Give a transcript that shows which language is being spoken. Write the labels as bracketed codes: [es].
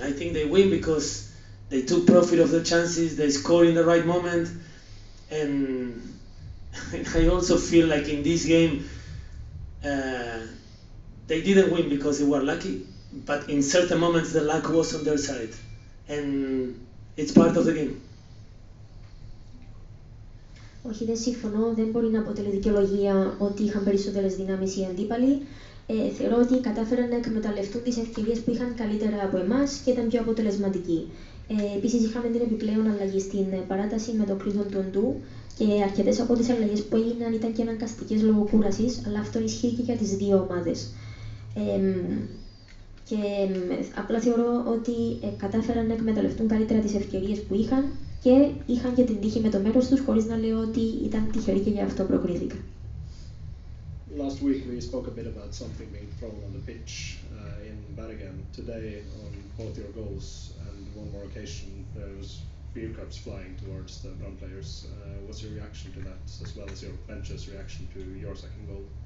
[en] I think they win because they took profit of the chances, they scored in the right moment, and I also feel like in this game they didn't win because they were lucky, but in certain moments the luck was on their side, and it's part of the game. [el] Όχι, δεν συμφωνώ. Δεν μπορεί να αποτελεί δικαιολογία ότι είχαν περισσότερες δυνάμεις οι αντίπαλοι. Θεωρώ ότι κατάφεραν να εκμεταλλευτούν τις ευκαιρίες που είχαν καλύτερα από εμάς και ήταν πιο αποτελεσματικοί. Επίσης, είχαμε την επιπλέον αλλαγή στην παράταση με το Clinton του Ντου και αρκετές από τις αλλαγές που έγιναν ήταν και αναγκαστικές λόγω κούρασης, αλλά αυτό ισχύει και για τις δύο ομάδες. Και απλά θεωρώ ότι κατάφεραν να εκμεταλλευτούν καλύτερα τις ευκαιρίες που είχαν και είχαν και την τύχη με το μέρος τους, χωρίς να λέω ότι ήταν τυχεροί και γι' αυτό προκρίθηκαν. [en] Last week we spoke a bit about something being thrown on the pitch in Bergen. Today, on both your goals and one more occasion, there was beer cups flying towards the Brann players. What's your reaction to that, as well as your bench's reaction to your second goal?